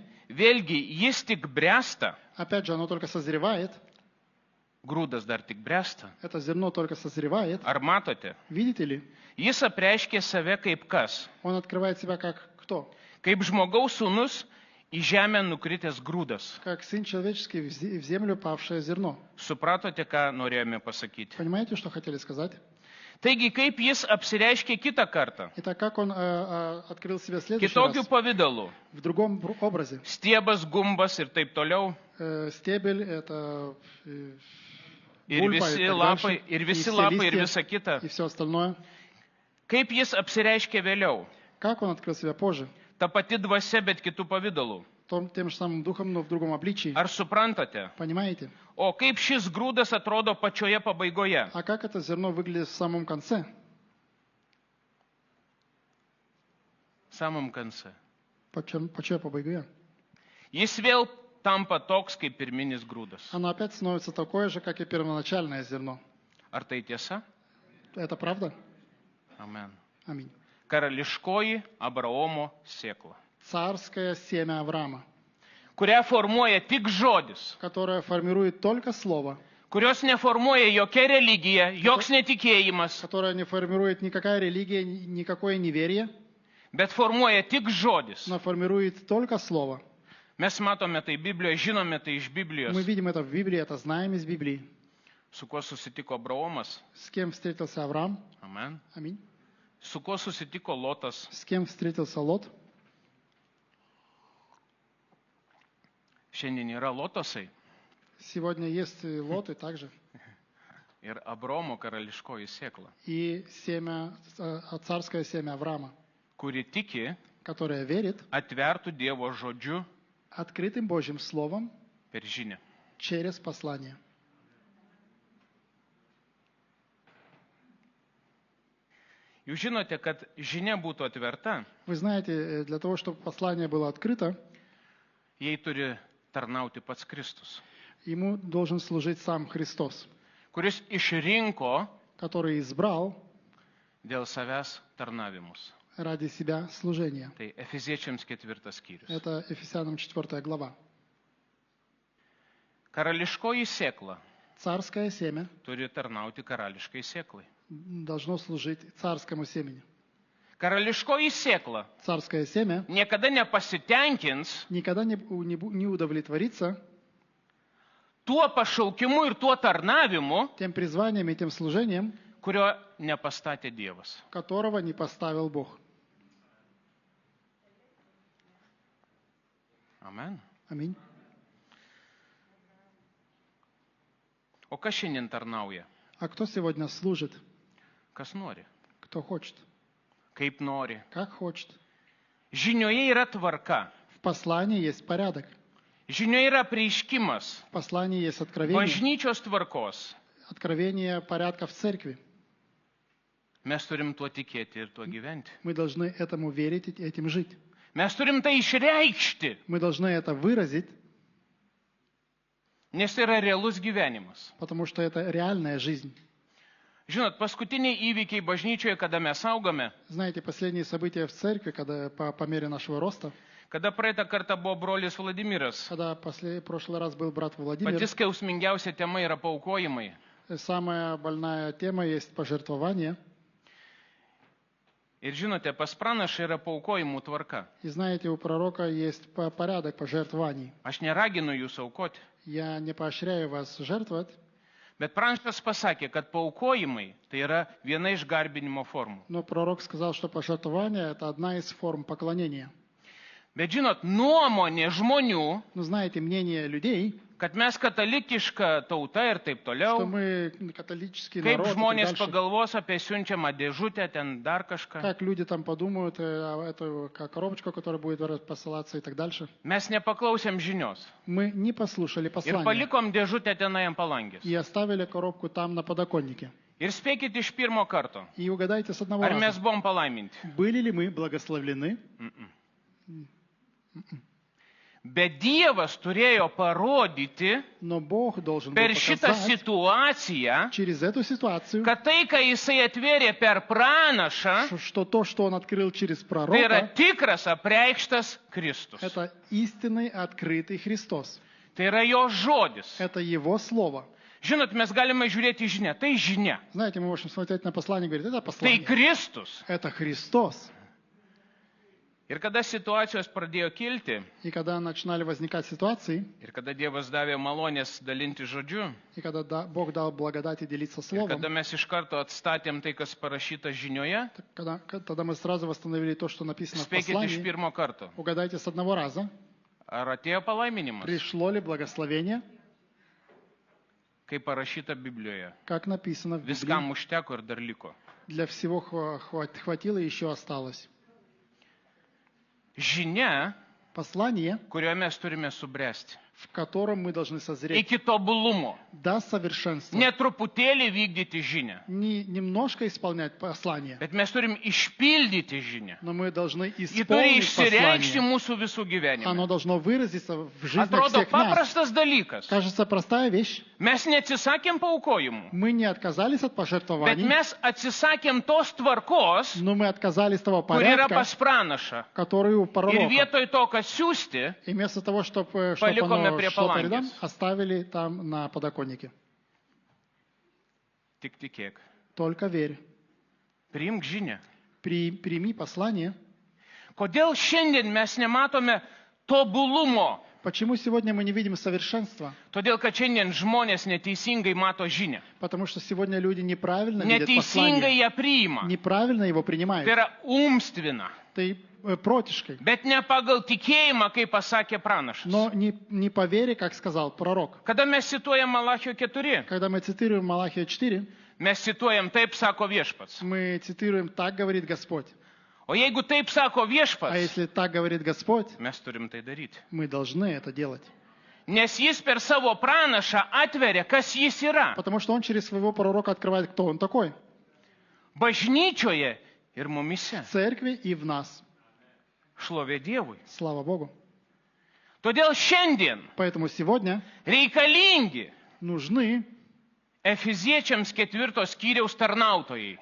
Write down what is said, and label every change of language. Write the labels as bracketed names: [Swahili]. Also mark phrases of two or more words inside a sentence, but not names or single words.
[Lithuanian] vėlgi jis tik bręsta, [Russian] опять же, оно только созревает, [Lithuanian] grūdas dar tik bręsta. [Russian] это зерно только созревает. [Lithuanian] Ar matote? [Russian] Видите ли? [Lithuanian] Jis apreiškė save kaip kas? [Russian] Он открывает себя как кто? [Lithuanian] Kaip žmogaus sūnus į žemę nukritęs grūdas. [Russian] как Сын Человеческий в землю павшее зерно. [Lithuanian] Supratote, ką norėjome pasakyti? [Russian] Понимаете, что хотели сказать? [Lithuanian] Taigi, kaip jis apsireiškė kitą kartą? [Russian] Итак, как он открыл себя в следующий [Lithuanian] Kitokiu [Russian] раз? [Lithuanian] pavydalu. [Russian] В другом образе. [Lithuanian] Stiebas, gumbas ir taip toliau. [Russian] Стебель — это [Lithuanian] Ir [Russian] бульба [Lithuanian] visi [Russian] и так [Lithuanian] lapai, [Russian] дальше, [Lithuanian] ir [Russian] и [Lithuanian] visi [Russian] все [Lithuanian] lapai, ir [Russian] листья, [Lithuanian] visa kita. [Russian] и все остальное. [Lithuanian] Kaip jis apsireiškė vėliau? [Russian] Как он открыл себя позже? [Lithuanian] Ta pati dvasia, bet kitų pavydalų. [Russian] Тем же самым духом, но в другом обличии. [Lithuanian] Ar suprantate? [Russian] Понимаете? [Lithuanian] O kaip šis grūdas atrodo pačioje pabaigoje? [Russian] А как это зерно выглядит в самом конце? самом конце. [Lithuanian] Pačioje pabaigoje. Jis vėl tampa toks kaip pirminis grūdas. [Russian] Оно опять становится такое же, как и первоначальное зерно. [Lithuanian] Ar tai tiesa? [Russian] Это правда? [Lithuanian] Amen. [Russian] Аминь. [Lithuanian] Karališkoji Abraomo sėkla, [Russian] Царское семя Авраама, [Lithuanian] kurią formuoja tik žodis, [Russian] которое формирует только слово, [Lithuanian] kurios neformuoja jokia religija, joks netikėjimas, [Russian] которое не формирует никакая религия, никакое неверие, [Lithuanian] bet formuoja tik žodis. [Russian] но формирует только слово. [Lithuanian] Mes matome tai Biblijoje, žinome tai iš Biblijos. [Russian] Мы видим это в Библии, это знаем из Библии. [Lithuanian] Su kuo susitiko Abraomas? [Russian] С кем встретился Авраам? [Lithuanian] Amen. [Russian] Аминь. [Lithuanian] Su kuo susitiko Lotas? [Russian] С кем встретился Лот? [Lithuanian] Šiandien yra Lotosai [Russian] Сегодня есть и Лот, и также. [Lithuanian] ir Abraomo karališkoji sėkla, [Russian] И царское семя Авраама, [Lithuanian] kuri tiki [Russian] которое верит [Lithuanian] atvertų Dievo žodžiu [Russian] открытым Божьим Словом [Lithuanian] per žinią. [Russian] через послание. [Lithuanian] Jūs žinote, kad žinia būtų atverta, [Russian] Вы знаете, для того, чтобы послание было открыто, [Lithuanian] jai turi tarnauti pats Kristus, [Russian] ему должен служить сам Христос, [Lithuanian] kuris išrinko [Russian] который избрал [Lithuanian] dėl savęs tarnavimus. [Russian] ради себя служение. [Lithuanian] Tai Efeziečiams 4 skyrius. [Russian] Это Ефесянам 4 глава. [Lithuanian] Karališkoji sėkla [Russian] Царское семя [Lithuanian] turi tarnauti karališkai sėklai. [Russian] должно служить царскому семени. [Lithuanian] Karališkoji sėkla [Russian] Царское семя [Lithuanian] niekada nepasitenkins [Russian] никогда не удовлетворится [Lithuanian] tuo pašaukimu ir tuo tarnavimu, [Russian] тем призванием и тем служением, [Lithuanian] kurio nepastatė Dievas. [Russian] которого не поставил Бог. [Lithuanian] Amen. [Russian] Аминь. [Lithuanian] O kas šiandien tarnauja? [Russian] А кто сегодня служит? [Lithuanian] Kas nori? [Russian] Кто хочет? [Lithuanian] Kaip nori? [Russian] Как хочет. [Lithuanian] Žinioje yra tvarka. [Russian] В послании есть порядок. [Lithuanian] Žinioje yra prieiškimas [Russian] В послании есть откровение. [Lithuanian] bažnyčios tvarkos. [Russian] Откровение порядка в церкви. [Lithuanian] Mes turim tuo tikėti ir tuo gyventi. [Russian] Мы должны этому верить и этим жить. [Lithuanian] Mes turim tai išreikšti, [Russian] Мы должны это выразить, [Lithuanian] nes tai yra realus gyvenimas. [Russian] потому что это реальная жизнь. [Lithuanian] Žinot, paskutiniai įvykiai bažnyčioje, kada mes augame, [Russian] Знаете, последние события в церкви, когда по мере нашего роста, [Lithuanian] kada praeitą kartą buvo brolis Vladimiras, [Russian] когда прошлый раз был брат [Lithuanian] pati [Russian] Владимир, [Lithuanian] skausmingiausia tema yra paaukojimai. [Russian] самая больная тема есть пожертвование. [Lithuanian] Ir žinote, pas pranašą yra paaukojimų tvarka. [Russian] И знаете, у пророка есть порядок пожертвований. [Lithuanian] Aš neraginu jūs aukoti, [Russian] Я не поощряю вас жертвовать, [Lithuanian] bet pranašas pasakė, kad paaukojimai tai yra viena iš garbinimo formų. [Russian] но пророк сказал, что пожертвование – это одна из форм поклонения. [Lithuanian] Bet žinot, nuomonė žmonių, [Russian] Но знаете, мнение людей, [Lithuanian] kad mes katalikiška tauta ir taip [Russian] что [Lithuanian] toliau, [Russian] мы католический [Lithuanian] kaip [Russian] народ и так [Lithuanian] žmonės [Russian] дальше. [Lithuanian] pagalvos apie siunčiamą dėžutę, ten dar kažką. [Russian] Как люди там подумают, эту коробочку, которая будет посылаться и так дальше. [Lithuanian] Mes nepaklausėm žinios [Russian] Мы не послушали [Lithuanian] ir [Russian] послание [Lithuanian] palikom dėžutę tenai ant palangės. [Russian] и оставили коробку там на подоконнике. [Lithuanian] Ir spėkit iš pirmo karto, [Russian] И угадайте с одного [Lithuanian] ar mes [Russian] раза, [Lithuanian] buvom palaiminti. [Russian] были ли мы благословлены? [Lithuanian] Bet Dievas turėjo parodyti [Russian] Но Бог должен был [Lithuanian] per šitą [Russian] показать [Lithuanian] situaciją, [Russian] через эту ситуацию, [Lithuanian] kad tai, ką jisai atvėrė per pranašą, [Russian] что то, что Он открыл через [Lithuanian] tai yra [Russian] пророка, [Lithuanian] tikras apreikštas Kristus. [Russian] это истинный открытый Христос. [Lithuanian] Tai yra jo žodis. [Russian] Это Его Слово. [Lithuanian] Žinot, mes galime žiūrėti į žinią. Tai žinia. [Russian] Знаете, мы можем смотреть на послание и говорить, это [Lithuanian] Tai [Russian] послание. [Lithuanian] Kristus. [Russian] Это Христос. [Lithuanian] Ir kada situacijos pradėjo kilti, [Russian] И когда начинали возникать ситуации, [Lithuanian] ir kada Dievas davė malonės dalinti žodžiu, [Russian] и когда Бог дал благодать и делиться [Lithuanian] ir [Russian] Словом, [Lithuanian] kada mes iš karto atstatėm tai, kas parašyta žinioje, [Russian] тогда мы сразу восстановили то, что написано в [Lithuanian] spėkit iš [Russian] послании. [Lithuanian] pirmo karto. [Russian] Угадайте с одного раза, [Lithuanian] Ar atėjo palaiminimas, [Russian] пришло ли благословение, [Lithuanian] kaip parašyta Biblijoje? [Russian] как написано в Библии. [Lithuanian] Viskam užteko ir dar liko. [Russian] Для всего хватило и еще осталось. [Lithuanian] Žinia, [Russian] Послание, [Lithuanian] kurioje mes turime subręsti. [Russian] в котором мы должны созреть [Lithuanian] Iki tobulumo. [Russian] до совершенства. [Lithuanian] Ne truputėlį vykdyti žinią, [Russian] Не немножко исполнять послание, [Lithuanian] bet mes turim išpildyti žinią. [Russian] но мы должны [Lithuanian] Ji turi [Russian] исполнить [Lithuanian] išsireikšti [Russian] послание. [Lithuanian] mūsų visų gyvenime. [Russian] Оно должно выразиться в жизни [Lithuanian] Atrodo [Russian] всех нас. [Lithuanian] paprastas dalykas. [Russian] Кажется, простая вещь. [Lithuanian] Mes neatsisakėm paukojimų, [Russian] Мы не отказались от [Lithuanian] bet [Russian] пожертвований, [Lithuanian] mes atsisakėm tos tvarkos, [Russian] но мы отказались того [Lithuanian] kur yra [Russian] порядка, [Lithuanian] pas pranašą. [Russian] который у [Lithuanian] Ir [Russian] пророка. [Lithuanian] vietoj to, kad siūsti, [Russian] И вместо того, чтобы [Lithuanian] Palikome prie [Russian] шло по [Lithuanian] palangės. [Russian] рядам, оставили там на подоконнике. [Lithuanian] tik tikėk. [Russian] Только верь. [Lithuanian] Priimk žinią. [Russian] Прими послание. [Lithuanian] Kodėl šiandien mes nematome tobulumo? [Russian] Почему сегодня мы не видим совершенства? [Lithuanian] Todėl, kad šiandien žmonės neteisingai mato žinią. [Russian] Потому что сегодня люди неправильно видят [Lithuanian] Neteisingai [Russian] послание. [Lithuanian] ją priima. [Russian] Неправильно его [Lithuanian] Tai [Russian] принимают. [Lithuanian] yra umstvina. Tai протишкой. Bet ne pagal tikėjimą, kaip pasakė pranašas. [Russian] Но не по вере, как сказал пророк. [Lithuanian] Kada mes cituojam Malachio 4, [Russian] Когда мы цитируем Малахия 4, [Lithuanian] mes cituojam taip, sako viešpats. [Russian] мы цитируем «Так говорит Господь». [Lithuanian] O jeigu taip sako [Russian] А [Lithuanian] viešpats, [Russian] если «Так говорит Господь», [Lithuanian] mes turim tai daryti. [Russian] мы должны это делать. [Lithuanian] Nes jis per savo pranašą atveria, kas jis yra. [Russian] Потому что он через своего пророка открывает, кто он такой. [Lithuanian] Bažnyčioje ir mumise. [Russian] В церкви и в нас. [Lithuanian] Šlovė Dievui. [Russian] Слава Богу. [Lithuanian] Todėl šiandien [Russian] Поэтому сегодня [Lithuanian] reikalingi [Russian] нужны [Lithuanian] Efeziečiams 4 skyriaus tarnautojai,